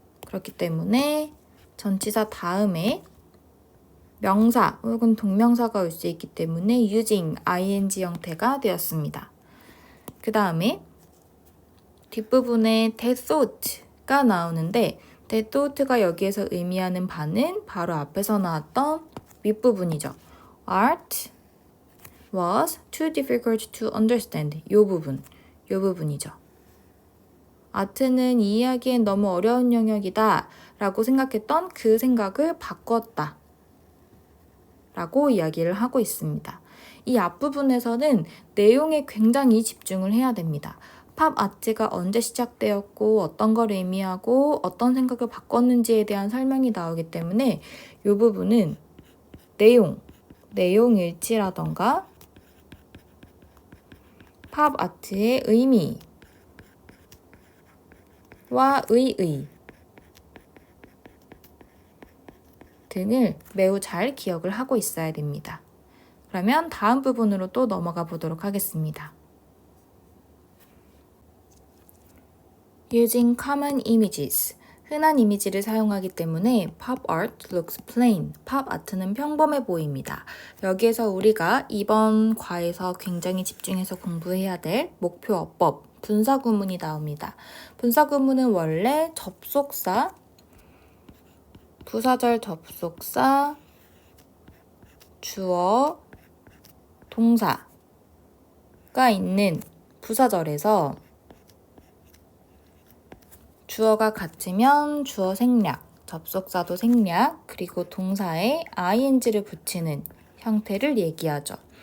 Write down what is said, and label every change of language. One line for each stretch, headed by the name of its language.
Korean: 그렇기 때문에 전치사 다음에 명사 혹은 동명사가 올 수 있기 때문에 using ing 형태가 되었습니다. 그 다음에 뒷부분에
English: that thought
Korean: 가 나오는데 that thought가 여기에서 의미하는 바는 바로 앞에서 나왔던 윗부분이죠.
English: art was too difficult to understand
Korean: 이 부분이죠. 아트는 이해하기엔 너무 어려운 영역이다 라고 생각했던 그 생각을 바꿨다 라고 이야기를 하고 있습니다. 이 앞부분에서는 내용에 굉장히 집중을 해야 됩니다. 팝 아트가 언제 시작되었고 어떤 걸 의미하고 어떤 생각을 바꿨는지에 대한 설명이 나오기 때문에 이 부분은 내용 일치라던가 팝 아트의 의미와 의의 등을 매우 잘 기억을 하고 있어야 됩니다. 그러면 다음 부분으로 또 넘어가 보도록 하겠습니다.
English: Using common images
Korean: 흔한 이미지를 사용하기 때문에
English: pop art looks plain.
Korean: 팝 아트는 평범해 보입니다. 여기에서 우리가 이번 과에서 굉장히 집중해서 공부해야 될 목표 어법, 분사구문이 나옵니다. 분사구문은 원래 접속사, 부사절 접속사, 주어, 동사가 있는 부사절에서 주어가 같으면 주어 생략, 접속사도 생략, 그리고 동사에 ing를 붙이는 형태를 얘기하죠.